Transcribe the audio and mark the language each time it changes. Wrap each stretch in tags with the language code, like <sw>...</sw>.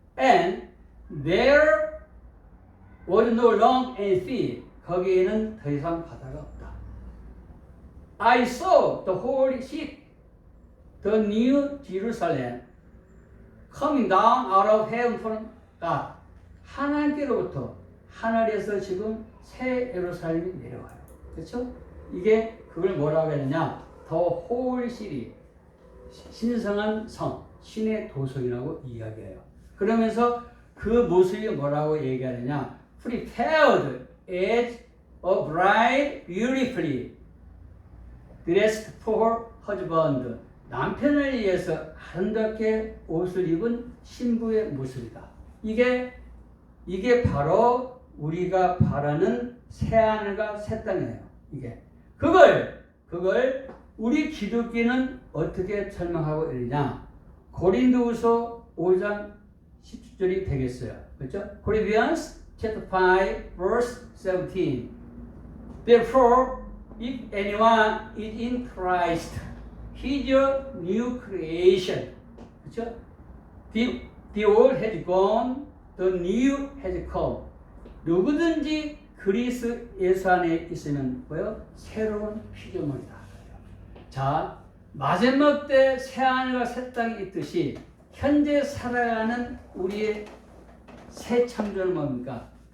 <en>And there was no land and sea.</en> <ko>거기에는 더 이상 바다가 없다.</ko> <en>I saw the holy city, the new Jerusalem, coming down out of heaven from God.</en> <ko>하나님께로부터 하늘에서 지금 새 예루살렘이 내려와요. 그렇죠? 이게 그걸 뭐라고 했느냐?</ko> <en>The holy city,</en> <ko>신성한 성, 신의 도성이라고 이야기해요. 그러면서 그 모습이 뭐라고 얘기하느냐?</ko> <en>Prepared as a bride beautifully dressed for husband.</en> <ko>남편을 위해서 아름답게 옷을 입은 신부의 모습이다. 이게 바로 우리가 바라는 새 하늘과 새 땅이에요. 이게 그걸 우리 기독교는 어떻게 설명하고 있느냐? 고린도후서 5장 10절이 되겠어요. 그렇죠?</ko> <en>Corinthians chapter 5 verse 17. Therefore, if anyone is in Christ, he is a new creation.</en> <ko>그렇죠?</ko> <en>The old has gone, the new has come.</en> <ko>누구든지 그리스도 예수 안에 있으면 뭐요? 새로운 피조물이다. 자, 마지막 때 새 하늘과 새 땅이 있듯이 현재 살아가는 우리의 새 창조는 뭡니까?</ko>